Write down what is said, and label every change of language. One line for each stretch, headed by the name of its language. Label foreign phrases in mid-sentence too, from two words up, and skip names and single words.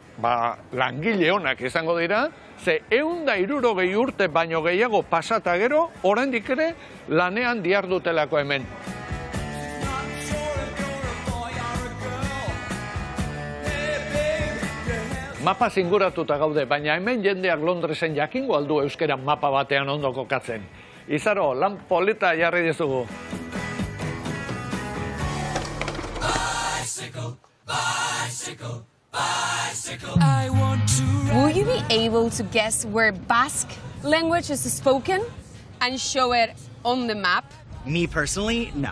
Basque: Langile onak izango dira, ze 160 urte baino gehiago pasata gero, oraindik ere lanean dihardutelako hemen. Mapa zinguratuta gaude, baina hemen jendeak Londresen jakingo aldu euskera mapa batean ondo kokatzen. Izaro, lan polita jarri dizugu.
English: Will you be able to guess where Basque language is spoken and show it on the map? Me personally, no.